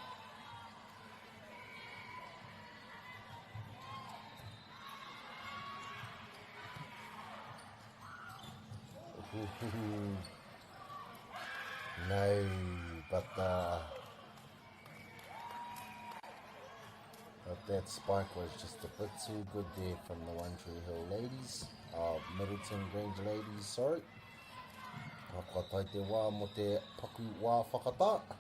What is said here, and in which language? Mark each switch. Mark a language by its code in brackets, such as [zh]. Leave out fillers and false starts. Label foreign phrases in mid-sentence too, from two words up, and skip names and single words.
[en] No, but that spike was just a bit too good there from the One Tree Hill ladies. Middleton Grange ladies, sorry. [mi] Whakatai te wā mo te paku wā whakata.